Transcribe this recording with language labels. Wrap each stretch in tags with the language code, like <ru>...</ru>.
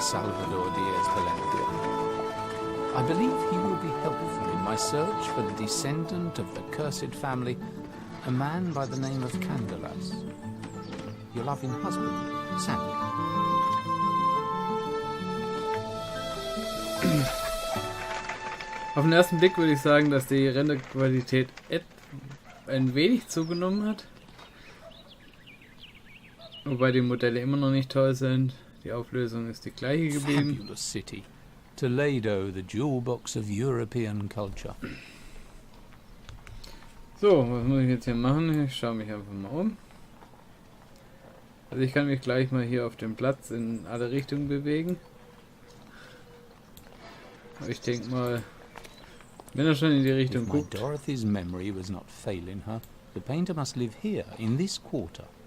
<en>Salvador Diaz-Palencia. I believe he will be helpful in my search for the descendant of the cursed family, a man by the name of Candelas. Your loving husband, Sandy.</en> <de>Auf den ersten Blick würde ich sagen, dass die Renderqualität ein wenig zugenommen hat. Wobei die Modelle immer noch nicht toll sind. Die Auflösung ist die gleiche geblieben.</de> <en>Fabulous city. Toledo, the jewel box of European culture.</en> <de>So, was muss ich jetzt hier machen? Ich schaue mich einfach mal um. Also ich kann mich gleich mal hier auf dem Platz in alle Richtungen bewegen. Ich denke mal, wenn er schon in die Richtung</de> <en>If my</en> <de>guckt.</de> <en>Dorothy's memory was not failing her, the painter must live here, in this quarter.</en>